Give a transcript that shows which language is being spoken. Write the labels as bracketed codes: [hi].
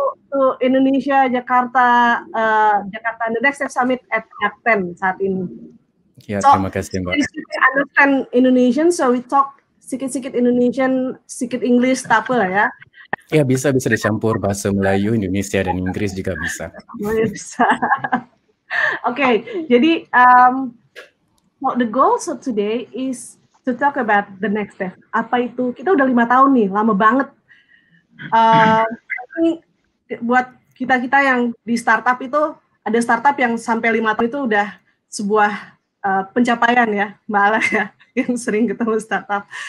[en] to Indonesia, Jakarta The Next Step Summit at Jakten [id] saat ini. Ya, terima kasih Mbak. [en] We understand Indonesian, so we talk sedikit-sedikit Indonesian, sedikit English, [ms] tak apa lah ya. [id] Ya, bisa dicampur bahasa Melayu, Indonesia, dan Inggris juga bisa. Bisa. [en] Oke, jadi the goals of today is to talk about the next step. [id] Apa itu? Kita udah 5 tahun nih, lama banget. Buat kita yang di startup itu, ada startup yang sampai 5 tahun itu udah sebuah pencapaian ya, Mbak Ala ya, yang sering ketemu startup.